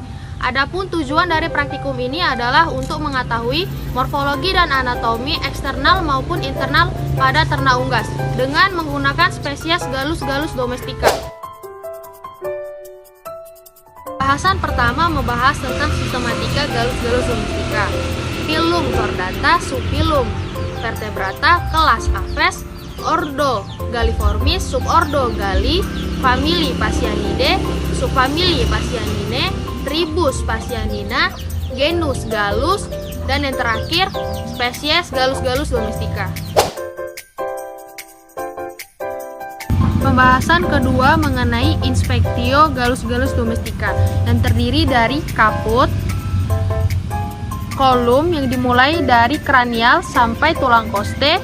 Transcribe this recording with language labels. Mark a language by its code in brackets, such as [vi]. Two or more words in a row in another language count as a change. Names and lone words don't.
[id] Adapun tujuan dari praktikum ini adalah untuk mengetahui morfologi dan anatomi eksternal maupun internal pada ternak unggas dengan menggunakan spesies Gallus domestica. Bahasan pertama membahas tentang sistematika Gallus domestica. Phylum Chordata, subphylum Vertebrata, kelas Aves, ordo Galliformis, subordo Galli, famili Phasianidae, subfamili Phasianinae, tribus Phasianina, genus Gallus, dan yang terakhir spesies Gallus domestica. Pembahasan kedua mengenai inspektio Gallus domestica yang terdiri dari kaput, kolum yang dimulai dari kranial sampai tulang koste.